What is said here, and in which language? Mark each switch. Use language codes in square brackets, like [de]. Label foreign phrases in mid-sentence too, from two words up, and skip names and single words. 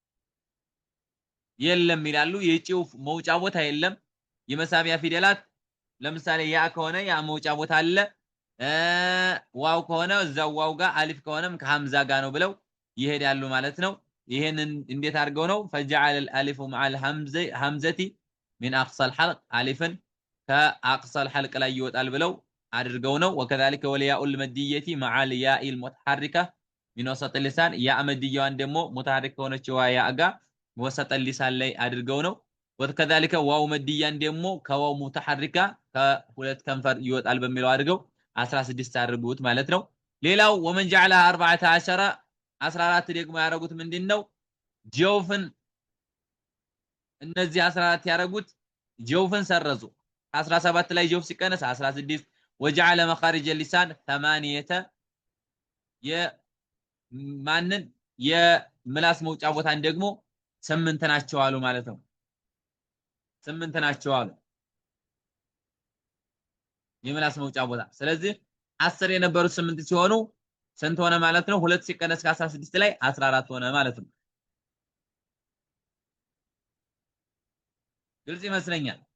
[am] የለም ይላሉ የጆፍ መውጫ ቦታ የለም የመሳቢያ ፊደላት ለምሳሌ ያ ከሆነ ያ መውጫ ቦታ አለ ዋው ከሆነ እዛው ዋው ጋር አሊፍ ከሆነም ከሐምዛ ጋር ነው ብለው ይሄዳሉ ማለት ነው ይሄንን እንዴት አድርገው ነው [ar] فجعل الالف مع الهمزه من اقصى الحلق الفن كاقصى الحلق [am] ላይ ይወጣል ብለው አድርገው ነው [ar] وكذلك والياء المديه مع الياء المتحركه من وسط اللسان [am] يا مديያዋን ደግሞ متحرك ሆነችው ያ ጋር [ar] وسط اللسان [am] ላይ አድርገው ነው [ar] وكذلك واو [am] مديያን ደግሞ ከዋው متحركه ከሁለት ከንፈር ይወጣል በሚለው አድርገው 16 አድርጉት ማለት ነው ሌላው [ar] ومن جعلها [am] 14 14 ደግሞ ያረጉት ምንድነው ጆፍን እነዚህ 14 ያረጉት ጀውፍን ሰረዙ 17 ላይ ጀውፍ ሲቀነስ 16 [ar] وجعل مخارج اللسان [am] 8 የማንን የምላስ መውጫ ቦታን ደግሞ 8 ናቸው አሉ ማለት ነው 8 ናቸው አሉ የምላስ መውጫ ቦታ ስለዚህ 10 የነበሩት 8 ሲሆኑ ስንት ሆነ ማለት ነው 2 ሲቀነስ ከ16 ላይ 14 ሆነ ማለት ነው ግልጽ ይመስለኛል